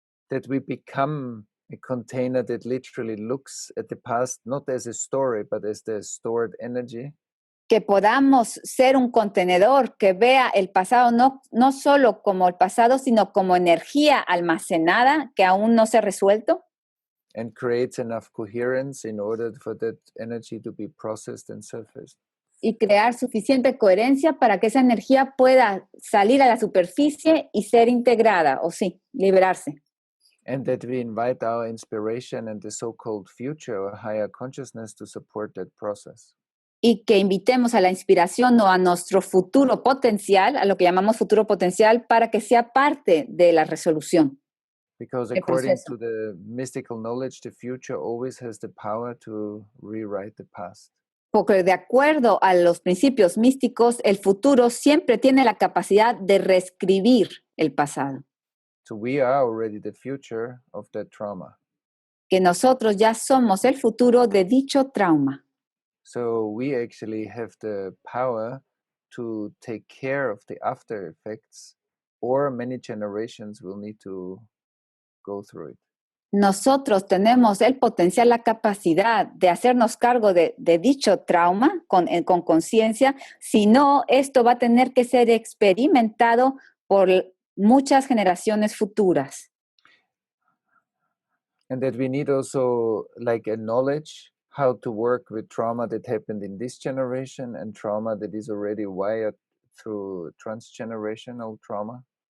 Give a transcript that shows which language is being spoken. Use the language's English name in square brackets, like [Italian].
[English] That we become a container that literally looks at the past not as a story, but as the stored energy. [Spanish] Que podamos ser un contenedor que vea el pasado no solo como el pasado, sino como energía almacenada que aún no se ha resuelto. [English] And creates enough coherence in order for that energy to be processed and surfaced. [Spanish] Y crear suficiente coherencia para que esa energía pueda salir a la superficie y ser integrada, o sí, liberarse. [English] And that we invite our inspiration and the so-called future or higher consciousness to support that process. [Spanish] Y que invitemos a la inspiración o a nuestro futuro potencial, a lo que llamamos futuro potencial, para que sea parte de la resolución. [English] Because according to the mystical knowledge, the future always has the power to rewrite the past. [Spanish] Porque de acuerdo a los principios místicos, el futuro siempre tiene la capacidad de reescribir el pasado. [English] So we are already the future of that trauma. [Spanish] Que nosotros ya somos el futuro de dicho trauma. [English] So we actually have the power to take care of the after effects, or many generations will need to go through it. [Spanish] Nosotros tenemos el potencial, la capacidad de hacernos cargo de dicho trauma con conciencia, si no, esto va a tener que ser experimentado por muchas generaciones futuras. [English] And that we need also like a knowledge how to work with trauma that happened in this generation and trauma that is already wired through transgenerational trauma.